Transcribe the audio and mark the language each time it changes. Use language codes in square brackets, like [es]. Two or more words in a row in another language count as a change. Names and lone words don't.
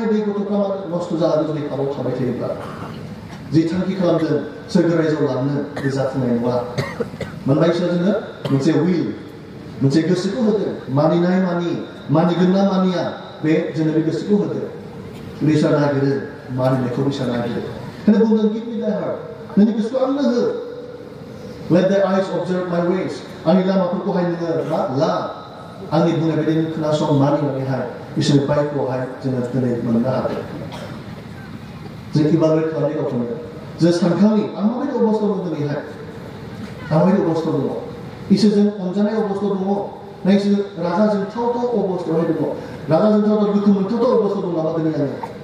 [brx] बे गथ'फ्रा नस्थ' जालाङो जुदि पापाव थाबाय थायोब्ला जि थांखि खालामदों सोरगो रायजोआव लांनो बे जाफुंनाय नङा मानोना इसोरा जोंनो मोनसे उइल मोनसे गोसोखौ होदों मानिनाय मानिगोन ना मानिया बे जोंनो बे गोसोखौ होदों इसोरा नागिरो मानिनायखौ इसोरा नागिरो बेखायनो बुंदों [en] give me thy heart [brx] नोंनि गोसोखौ आंनो हो [en] let thy eyes observe my ways [brx] आंनि लामाफोरखौहाय नोङो ला आंनि बुंनाय बायदि नों खोनासं मानिनानैहाय इसोरनि बाइकखौहाय जोङो दिनै मोननो हादों जों इभालुवेट खालामनाय गावखौनो जों सानखांनि आं माबायदि अबस्थायाव दं दिनैहाय आं माबायदि अबस्थायाव दङ इसोरजों अनजानाय अबस्थायाव दङ ना इसोर रागा जोंथावथाव अबस्थायावहाय दङ रागा जोंथावथाव दुखु मोनथावथाव अबस्थायाव दं नामा दिनै आङो